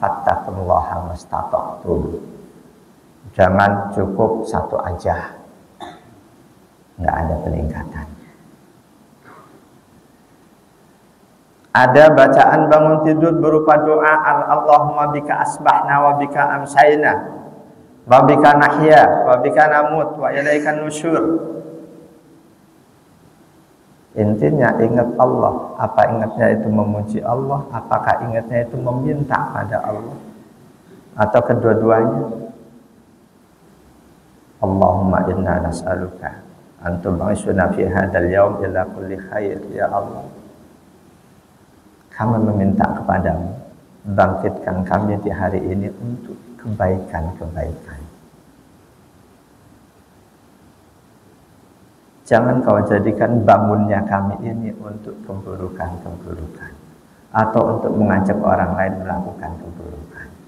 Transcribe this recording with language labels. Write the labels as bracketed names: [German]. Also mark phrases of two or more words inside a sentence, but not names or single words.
[Arabic] فاتقوا الله ما استطعتم. [Indonesian] Jangan cukup satu aja. Enggak ada peningkatan. Ada bacaan bangun tidur berupa doa [Arabic] اللهم بك أصبحنا وبك أمسينا وبك نحيا وبك نموت وإليك النشور. [Indonesian] Intinya ingat Allah. Apa ingatnya itu memuji Allah? Apakah ingatnya itu meminta pada Allah? Atau kedua-duanya? [Arabic] اللهم إنا نسألك أن تبعثنا في هذا اليوم إلى كل خير. [Indonesian] Ya Allah, kami meminta kepadamu, bangkitkan kami di hari ini untuk kebaikan-kebaikan. Jangan kau jadikan bangunnya kami ini untuk keburukan-keburukan atau untuk mengajak orang lain melakukan keburukan.